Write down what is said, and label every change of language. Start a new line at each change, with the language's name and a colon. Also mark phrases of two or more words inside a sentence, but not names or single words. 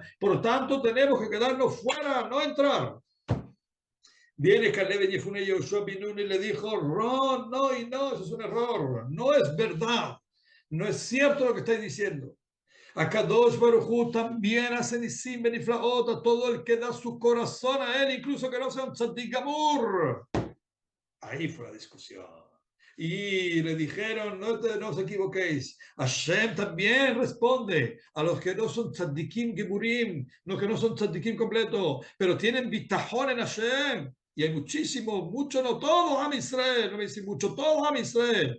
Spanish: Por tanto, tenemos que quedarnos fuera, no entrar. Viene Caleb ben Yefuné y Yehoshua ben Nun y le dijo, Ron, no y no, eso es un error. No es verdad. No es cierto lo que estáis diciendo.
Hebrew: הקדוש ברוך הוא
Spanish: también hace
Hebrew: ניסים בנפלאות
Spanish: a todo el que da su corazón a él, incluso que no sea un
Hebrew: צדיק גמור.
Spanish: Ahí fue la discusión. Y le dijeron, no os equivoquéis. Hashem también responde a los que no son
Hebrew: צדיקים גמורים,
Spanish: los que no son tzaddikim completo, pero tienen bitajón en Hashem. Y hay muchísimo, mucho, no todos
Hebrew: עם ישראל,
Spanish: no me dicen mucho, todos
Hebrew: עם ישראל.